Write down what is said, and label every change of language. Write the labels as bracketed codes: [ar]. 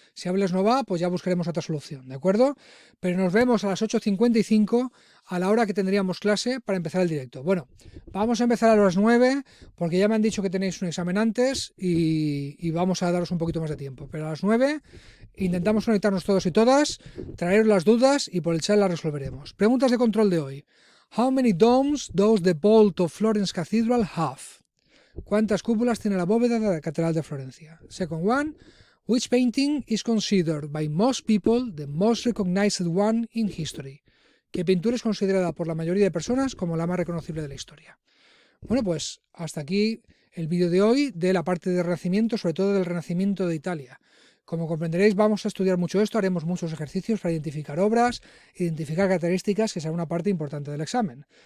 [es] Si Aules no va, pues ya buscaremos otra solución, ¿de acuerdo? Pero nos vemos a las 8:55 a la hora que tendríamos clase para empezar el directo. Bueno, vamos a empezar a las 9 porque ya me han dicho que tenéis un examen antes y vamos a daros un poquito más de tiempo. Pero a las 9 intentamos conectarnos todos y todas, traeros las dudas y por el chat las resolveremos. Preguntas de control de hoy. [en] How many domes does the vault of Florence Cathedral have? [es] ¿Cuántas cúpulas tiene la bóveda de la Catedral de Florencia? [en] Second one, which painting is considered by most people the most recognized one in history? [es] ¿Qué pintura es considerada por la mayoría de personas como la más reconocible de la historia? Bueno, pues hasta aquí el vídeo de hoy de la parte del Renacimiento, sobre todo del Renacimiento de Italia. Como comprenderéis, vamos a estudiar mucho esto, haremos muchos ejercicios para identificar obras, identificar características, que será una parte importante del examen.